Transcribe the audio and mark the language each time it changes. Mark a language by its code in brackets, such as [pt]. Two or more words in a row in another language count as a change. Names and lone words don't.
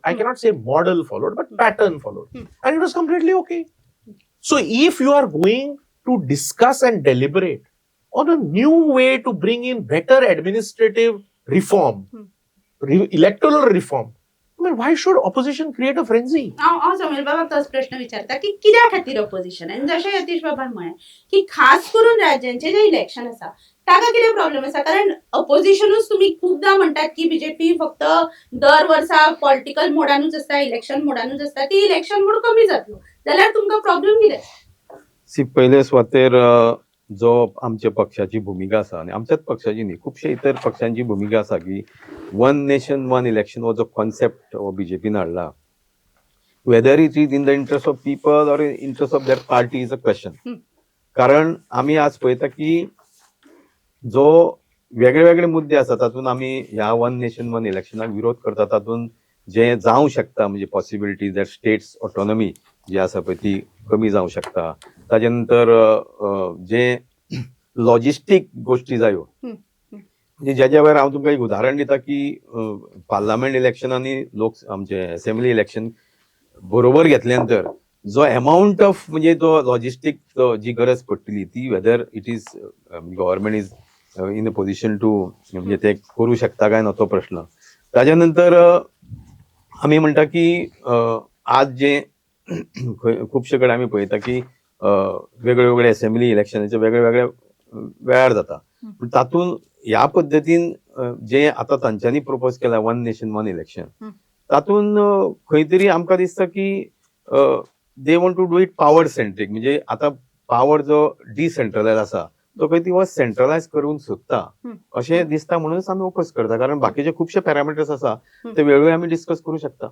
[en] I cannot say model followed, but pattern followed. And it was completely okay. So if you are going to discuss and deliberate on a new way to bring in better administrative reform, electoral reform, I mean, why should opposition create a frenzy? [kok] हांव समीर बाबाक तोच प्रश्न विचारता की कित्या खातीर ऑपोजिशन, आनी जशें यतीश बाबान म्हळें की खास करून राज्यांचे जे इलेक्शन आसा ताका कितें प्रॉब्लेम आसा, कारण ऑपोजिशनूच तुमी खूबदां म्हणटात की BJP फक्त दर वर्सा पॉलिटिकल मोडानूच आसता, इलेक्शन मोडानूच आसता, ती [en] election mode [kok] कमी जातलो जाल्यार तुमकां प्रॉब्लेम कितें? पहिले स्वातेर जो आमच्या पक्षाची भूमिका आसा, आनी आमच्याच पक्षाची न्ही, खुबशे इतर पक्षांची भूमिका आसा की [en] one nation one election [kok] हो जो कॉन्सेप्ट हो BJPन हाडला, [en] Whether it is in the interest of people or interest of their party is a question. [kok] कारण आमी आज पळयता की जो वेगळे वेगळे मुद्दे आसा तातूंत आमी ह्या [en] one nation one election [kok] विरोध करता, तातूंत जे जावंक शकता म्हणजे [en] possibility that states autonomy [kok] जी आसा पळय ती कमी जावंक शकता. ताजे नंतर जे लॉजिस्टीक गोष्टी जायो, म्हणजे ज्याच्या वेळार हांव तुमकां एक उदाहरण दिता की पार्लमेंट इलेक्शन आनी आमचे असेंब्ली इलेक्शन बरोबर घेतल्या नंतर जो [en] amount of [kok] म्हणजे तो लॉजिस्टिक जी गरज पडटली ती [en] whether it is government is in a position to [kok] म्हणजे ते करू शकता काय ना तो प्रश्न. ताज्या नंतर आमी म्हणटा की आज जे खुबशे कडेन आमी पळयता की वेगळे वेगळे असेंब्ली इलेक्शनाचे वेगळे वेगळे वेळार जाता. पूण तातूंत ह्या पद्दतीन जे आतां तांच्यांनी प्रपोज केला [en] one nation one election [kok] तातूंत खंय तरी आमकां दिसता की [en] they want to do it power centric [kok] म्हणजे आता पॉवर जो डिसेंट्रलायज आसा तो खंय ती सेंट्रलायज करून सोदता अशें दिसता म्हणूनच आमी ओपोज करता कारण बाकीचे खुबशे पॅरामिटर्स आसा ते वेगळे आमी डिस्कस करू शकता.